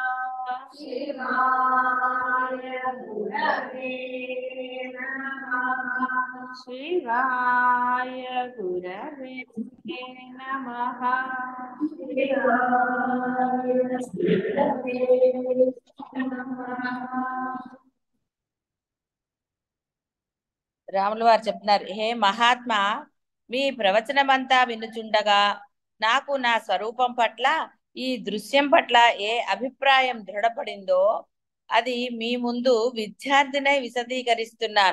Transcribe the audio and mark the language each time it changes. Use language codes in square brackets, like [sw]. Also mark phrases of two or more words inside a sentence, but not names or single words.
[sa] शिवाय गुरवे नमः। शिवाय गुरवे नमः। शिवाय गुरवे नमः. [te] రాముల వారు చెప్తున్నారు, హే మహాత్మా, మీ ప్రవచనమంతా వినుచుండగా నాకు నా స్వరూపం పట్ల, ఈ దృశ్యం పట్ల ఏ అభిప్రాయం దృఢపడిందో అది మీ ముందు విద్యార్థినై విశదీకరిస్తున్నాను.